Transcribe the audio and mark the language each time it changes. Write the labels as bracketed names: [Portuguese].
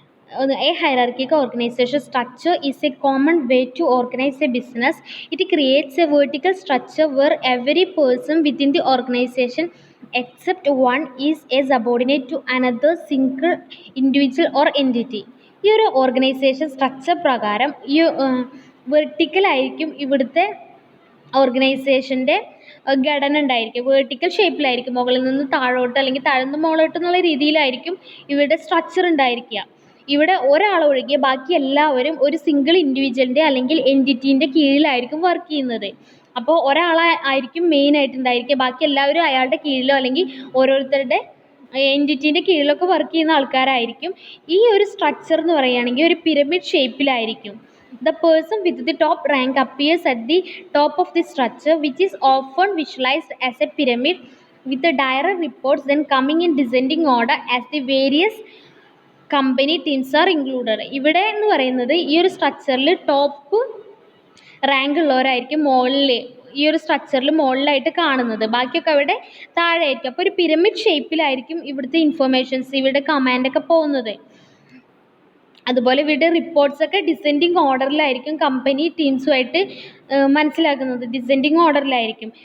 [English] A hierarchical organization structure is a common way to organize a business. It creates a vertical structure where every person within the organization except one is a subordinate to another single individual or entity. [Malayalam] ഈ ഒരു organisation structure പ്രകാരം ഈ വെർട്ടിക്കലായിരിക്കും ഇവിടുത്തെ ഓർഗനൈസേഷൻ്റെ ഘടന ഉണ്ടായിരിക്കും. Vertical ഷേപ്പിലായിരിക്കും, മുകളിൽ നിന്ന് താഴോട്ട് അല്ലെങ്കിൽ താഴ്ന്ന് മുകളിലോട്ട് എന്നുള്ള രീതിയിലായിരിക്കും ഇവിടെ സ്ട്രക്ചർ ഉണ്ടായിരിക്കുക. ഇവിടെ ഒരാളൊഴികെ ബാക്കി എല്ലാവരും ഒരു സിംഗിൾ ഇൻഡിവിജ്വലിൻ്റെ അല്ലെങ്കിൽ എൻറ്റിറ്റീൻ്റെ കീഴിലായിരിക്കും വർക്ക് ചെയ്യുന്നത്. അപ്പോൾ ഒരാളായിരിക്കും മെയിൻ ആയിട്ടുണ്ടായിരിക്കുക, ബാക്കി എല്ലാവരും അയാളുടെ കീഴിലോ അല്ലെങ്കിൽ ഓരോരുത്തരുടെ എൻറ്റിറ്റീൻ്റെ കീഴിലൊക്കെ വർക്ക് ചെയ്യുന്ന ആൾക്കാരായിരിക്കും. ഈ ഒരു സ്ട്രക്ചർ എന്ന് പറയുകയാണെങ്കിൽ ഒരു pyramid ഷേപ്പിലായിരിക്കും. [English] The person with the top rank appears at the top of the structure, which is often visualized as a pyramid with the direct reports then coming in descending order as the various company teams are included. [Malayalam] ഇവിടെ എന്ന് പറയുന്നത് ഈ ഒരു സ്ട്രക്ചറിൽ top rank ഉള്ളവരായിരിക്കും മുകളിൽ ഈ ഒരു സ്ട്രക്ചറിൽ മുകളിലായിട്ട് കാണുന്നത്, ബാക്കിയൊക്കെ അവിടെ താഴെ ആയിരിക്കും. അപ്പോൾ ഒരു പിരമിഡ് ഷേപ്പിലായിരിക്കും ഇവിടുത്തെ ഇൻഫർമേഷൻസ്, ഇവിടെ കമാൻഡൊക്കെ പോകുന്നത്. അതുപോലെ ഇവിടെ റിപ്പോർട്ട്സൊക്കെ ഡിസെൻഡിങ് ഓർഡറിലായിരിക്കും കമ്പനി ടീംസുമായിട്ട് മനസ്സിലാക്കുന്നത്, ഡിസെൻഡിങ് ഓർഡറിലായിരിക്കും.